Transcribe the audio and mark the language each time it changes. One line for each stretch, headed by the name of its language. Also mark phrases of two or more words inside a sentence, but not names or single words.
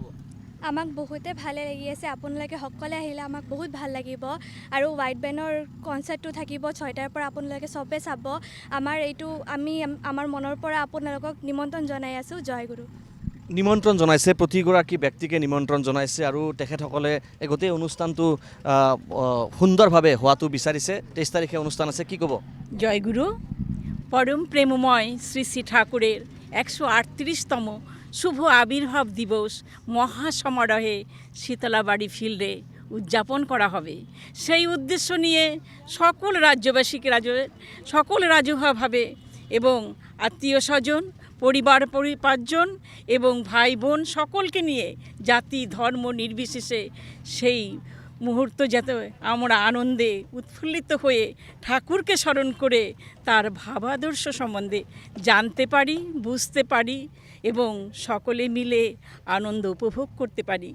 Assamese: আমাক বহুতে ভালে লাগি আছে আপোনালোকে সকলে আহিলে আমাক বহুত ভাল লাগিব আৰু হোৱাইট বেণ্ডৰ কনচাৰ্টটো থাকিব 6টাৰ পৰা আপোনালোকে চবে চাব আমি আমাৰ মনৰ পৰা আপোনালোকক নিমন্ত্ৰণ জনাই আছোঁ জয়গুৰু নিমন্ত্ৰণ জনাইছে প্ৰতিগৰাকী ব্যক্তিকে নিমন্ত্ৰণ জনাইছে আৰু তেখেতসকলে এই গোটেই অনুষ্ঠানটো সুন্দৰভাৱে হোৱাটো বিচাৰিছে 23 তাৰিখে অনুষ্ঠান আছে কি ক'ব
Bangla: জয়গুৰু পরম প্রেমময় শ্রী শ্রী ঠাকুরের 138তম শুভ আবির্ভাব দিবস মহাসমারোহে শীতলাবাড়ি ফিল্ডে উদযাপন করা হবে। সেই উদ্দেশ্য নিয়ে সকল রাজ্যবাসীকে সকল রাজুভাবে এবং আত্মীয় স্বজন পরিবার পরিপার্জন এবং ভাই বোন সকলকে নিয়ে জাতি ধর্ম নির্বিশেষে সেই মুহূর্ত যাতে আমরা আনন্দে উৎফুল্লিত হয়ে ঠাকুরকে স্মরণ করে তার ভাবাদর্শ সম্বন্ধে জানতে পারি, বুঝতে পারি এবং সকলে মিলে আনন্দ উপভোগ করতে পারি।